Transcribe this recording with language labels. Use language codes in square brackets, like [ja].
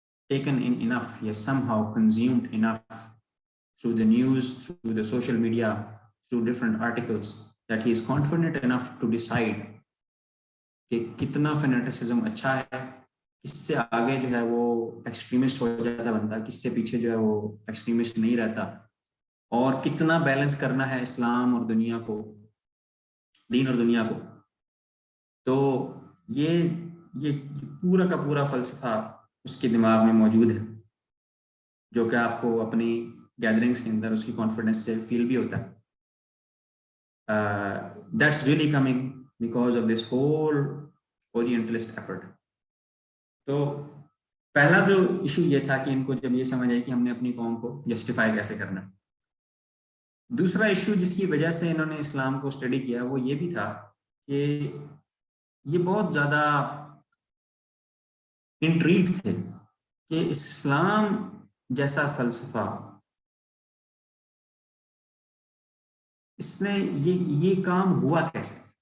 [en] taken in enough, he has somehow consumed enough through the news, through the social media, through different articles, that he is confident enough to decide [ur] کہ کتنا فینیٹسزم اچھا ہے, کس سے آگے جو ہے وہ ایکسٹریمسٹ ہو جاتا بنتا, کس سے پیچھے جو ہے وہ ایکسٹریمسٹ نہیں رہتا, اور کتنا بیلنس کرنا ہے اسلام اور دنیا کو, دین اور دنیا کو. تو یہ پورا کا پورا فلسفہ اس کے دماغ میں موجود ہے, جو کہ آپ کو اپنی گیدرنگز کے اندر اس کی کانفیڈنس سے فیل بھی ہوتا ہے. [en] That's really coming because of this whole Orientalist effort. [ur] تو پہلا جو ایشو یہ تھا کہ ان کو جب یہ سمجھ آئی کہ ہم نے اپنی قوم کو جسٹیفائی کیسے کرنا. دوسرا ایشو جس کی وجہ سے انہوں نے اسلام کو اسٹڈی کیا وہ یہ بھی تھا کہ یہ بہت زیادہ انٹریگڈ تھے کہ اسلام جیسا فلسفہ, اس نے یہ کام ہوا کیسے.